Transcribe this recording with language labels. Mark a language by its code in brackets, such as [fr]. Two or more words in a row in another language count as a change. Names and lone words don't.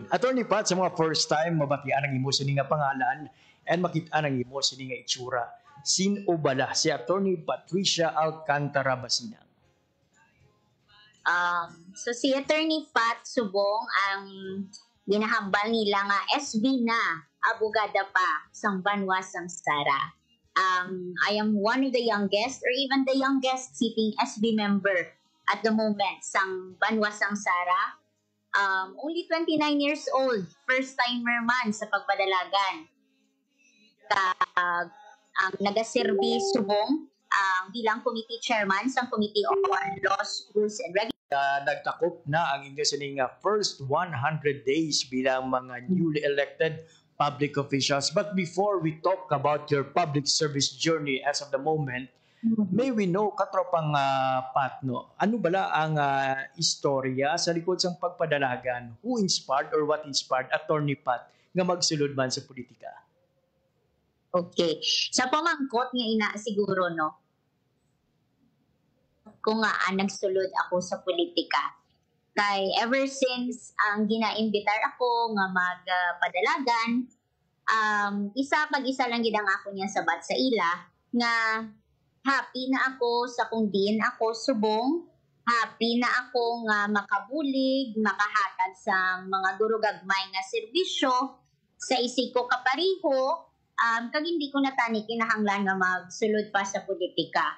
[hil] Attorney Pat, sa mga [en] first time [hil] mabatian ang imo sini nga pangalan and makita ang imo sini nga itsura. Sino bala si Attorney Patricia Alcantara Basina? So si Attorney Pat Subong ang ginahambal nila nga SB na abogada pa sang Banwa sang Sara. [en] I am one of the youngest or even the youngest sitting SB member at the moment [hil] sang Banwa sang Sara. [en] Only 29 years old, first timer [hil] man sa pagpadalagan. Ang nagaserbi Subong bilang [en] committee chairman [hil] sa Committee on Laws, Rules and Regulations. Nagtakop na ang inyo sining [en] first 100 days [hil] bilang mga [en] newly elected public officials. But before we talk about your public service journey as of the moment, may we know, [hil] katropang Pat, no? Ano bala ang istorya sa likod sang pagpadalagan? [en] Who inspired or what inspired Attorney Pat [hil] nga magsulod man sa politika? Okay. Sa pamangkot nga ina siguro no, kung nga nagsulod ako sa politika. Kay [en] ever since [hil] ang ginaimbitar ako nga magpadalagan, isa lang gid ang ako niya sabat sa ila nga happy na ako sa kung diin ako subong, happy na ako nga makabulig, makahatag sa mga gurugagmay nga serbisyo sa isig ko kapariho, kag hindi ko natani kinahanglan nga magsulod pa sa politika.